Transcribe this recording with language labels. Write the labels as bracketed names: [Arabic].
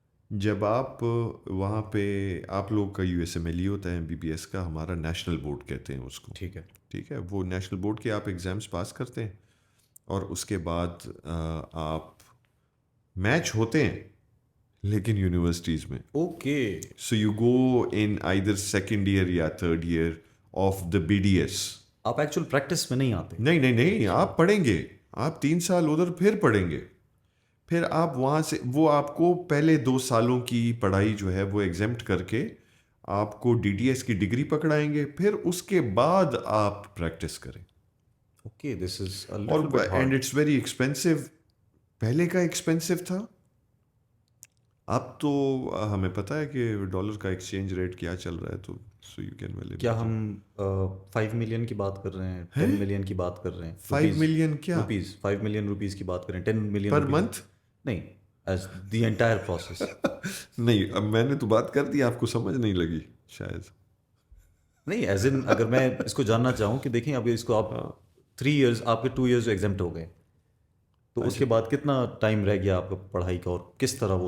[Urdu] جب آپ وہاں پہ آپ لوگ کا USMLE ہوتا ہے, MBBS کا, ہمارا نیشنل بورڈ کہتے ہیں اس کو. ٹھیک ہے. ٹھیک ہے, وہ نیشنل بورڈ کے آپ ایگزامس پاس کرتے ہیں اور اس کے بعد آپ میچ ہوتے ہیں لیکن یونیورسٹیز میں. Okay. [English] So you go in either second year یا third year of the BDS. [Urdu] آپ ایکچوئل پریکٹس میں نہیں آتے؟ نہیں, آپ پڑھیں گے, آپ 3 سال ادھر پھر پڑھیں گے, پھر آپ وہاں سے وہ آپ کو پہلے 2 سالوں کی پڑھائی جو ہے وہ ایگزمپٹ کر کے آپ کو DDS کی ڈگری پکڑائیں گے, پھر اس کے بعد آپ پریکٹس کریں. [English] okay, this is [Urdu] اور [English] And it's very expensive. [Urdu] پہلے کا ایکسپینسو تھا, اب تو ہمیں پتہ ہے کہ ڈالر کا ایکسچینج ریٹ کیا چل رہا ہے, تو [English] So you can well. [Urdu] کیا ہم 5 ملین کی بات کر رہے ہیں, 10 ملین کی بات کر رہے ہیں؟ 5 ملین کیا روپیز, 5 ملین روپیز کی بات کریں, 10 ملین [English] Per month? نہیں, as the entire process. [Urdu] نہیں, اب میں نے تو بات کر دی, آپ کو سمجھ نہیں لگی شاید. نہیں, ایز ان اگر میں اس کو جاننا چاہوں کہ دیکھیں ابھی اس کو آپ 3 ایئرز, آپ کے 2 ایئرز ایگزمپٹ ہو گئے, تو اس کے بعد کتنا ٹائم رہ گیا آپ کا پڑھائی کا, اور کس طرح وہ